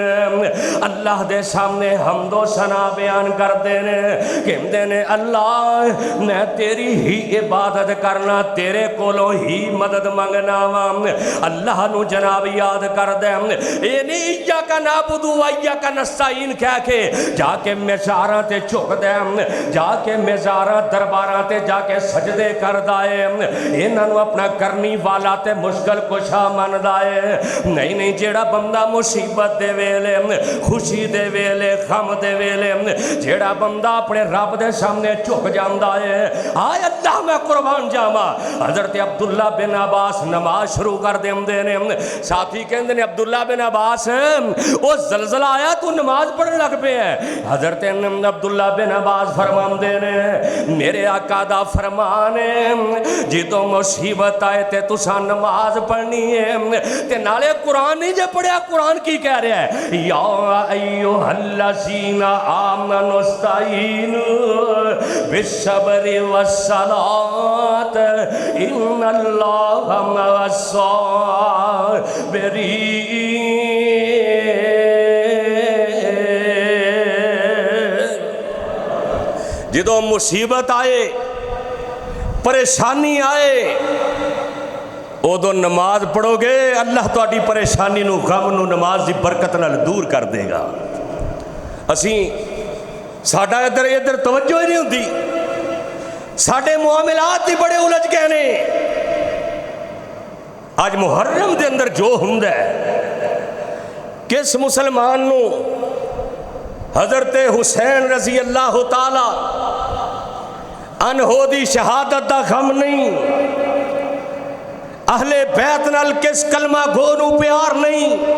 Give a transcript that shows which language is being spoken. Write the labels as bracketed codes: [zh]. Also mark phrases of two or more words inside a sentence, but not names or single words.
[pa] اللہ دے سامنے حمد و ثنا بیان کر دینے کہ اللہ میں تیری ہی عبادت کرنا، تیرے کولو ہی مدد منگنا، اللہ نو جناب یاد کر دے، [ar] ایاک نعبد و ایاک نستعین [pa] کہہ کے جا کے مزاراں تے جھک دے، جا کے مزاراں درباراں تے جا کے سجدے کر دائے، انہاں نو اپنا کرنی والا تے مشکل کشا من دائے۔ نہیں جیڑا بندہ مصیبت دے ویلے خوشی دے ویلے غم دے ویلے جیڑا بندہ اپنے رب دے سامنے جھک جاندا ہے، آئے اللہ میں قربان جاواں۔ حضرت عبداللہ بن عباس نماز شروع کر دیندے نے، ساتھی کہندے نے عبداللہ بن عباس او زلزلہ آیا تو نماز پڑھن لگ پے ہے۔ حضرت عبداللہ بن عباس فرماندے نے میرے آقا دا فرمان ہے جدوں مصیبت آئے تے تساں نماز پڑھنی ہے تے نالے قرآن نہیں جے پڑھیا، قرآن کی کہہ رہا ہے [ar] یا ایھا الذین آمنوا استعینوا بالصبر والصلاۃ ان اللہ مع الصابرین۔ [pa] جدوں مصیبت آئے، پریشانی آئے، ادو نماز پڑھو گے اللہ تہاڈی پریشانی نو غم نو نماز دی برکت نال دور کر دے گا۔ اسی ساڈا ادھر توجہ ہی نہیں ہوندی، ساڈے معاملات ہی بڑے الجھ گئے نے۔ آج محرم دے اندر جو ہوندا ہے، کس مسلمان نو حضرت حسین [ar] رضی اللہ تعالی عنہ [pa] دی شہادت دا غم نہیں، اہل بیت نال کس کلمہ گو نو پیار نہیں۔